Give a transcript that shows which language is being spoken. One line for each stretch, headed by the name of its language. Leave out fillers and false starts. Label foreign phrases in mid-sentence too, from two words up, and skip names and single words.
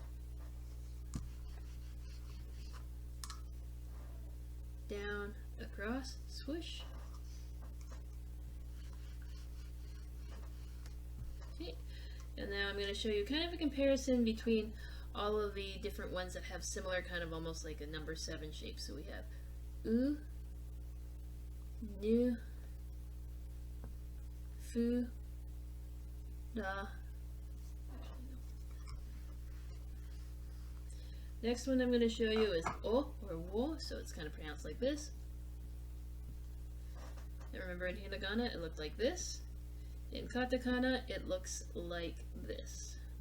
English: Down, across, swoosh. Okay, and now I'm going to show you kind of a comparison between all of the different ones that have similar kind of almost like a number 7 shape. So we have u, nu, fu, da. Next one I'm going to show you is o or wo, so it's kind of pronounced like this. And remember in hiragana it looked like this. In katakana it looks like this.